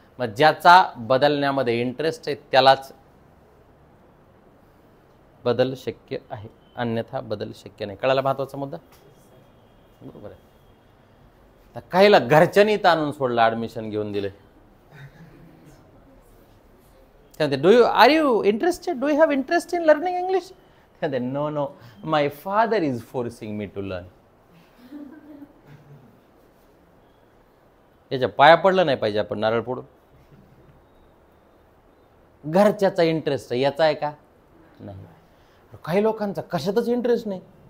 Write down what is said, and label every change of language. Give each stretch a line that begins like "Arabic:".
Marathi: मग ज्याचा बदलण्यामध्ये इंटरेस्ट आहे त्यालाच बदल शक्य आहे, अन्यथा बदल शक्य नाही. कळाला महत्वाचा मुद्दा? बरोबर आहे. तर काहीला घरच्यांनी ताणून सोडलं, ऍडमिशन घेऊन दिले.
English: Do you interested? Do you have interest in learning English? No no, my father is forcing me to learn.
Marathi: याच्या पाया पडलं नाही पाहिजे आपण नारळ फोडून. घरच्याचा इंटरेस्ट याचा आहे का? नाही. काही लोकांचा कशातच इंटरेस्ट नाही.